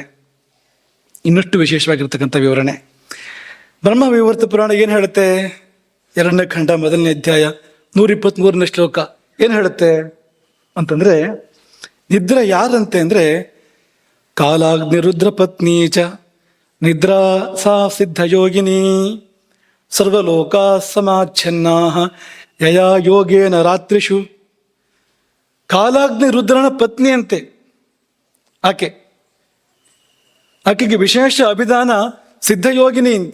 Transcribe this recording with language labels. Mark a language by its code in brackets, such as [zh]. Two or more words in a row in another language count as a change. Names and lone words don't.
[kn] ಇನ್ನಷ್ಟು ವಿಶೇಷವಾಗಿರ್ತಕ್ಕಂಥ ವಿವರಣೆ. ಬ್ರಹ್ಮವೈವರ್ತ ಪುರಾಣ ಏನು ಹೇಳುತ್ತೆ? 2ನೇ ಖಂಡ 1ನೇ ಅಧ್ಯಾಯ 123ನೇ ಶ್ಲೋಕ ಏನು ಹೇಳುತ್ತೆ ಅಂತಂದ್ರೆ, ನಿದ್ರೆ ಯಾರಂತೆ ಅಂದ್ರೆ [sa] ಕಾಲಾಗ್ನಿ ರುದ್ರ ಪತ್ನಿ ಚ ನಿದ್ರಾ ಸಾ ಸಿದ್ಧ ಯೋಗಿನಿ ಸರ್ವಲೋಕಾ ಸಮಾಚ್ಛನ್ನಾ ಯಯಾ ಯೋಗೇನ ರಾತ್ರಿಷು. [kn] ಕಾಲಾಗ್ನಿ ರುದ್ರನ ಪತ್ನಿ ಅಂತೆ ಆಕೆಗೆ ವಿಶೇಷ ಅಭಿಧಾನ ಸಿದ್ಧಯೋಗಿನಿ.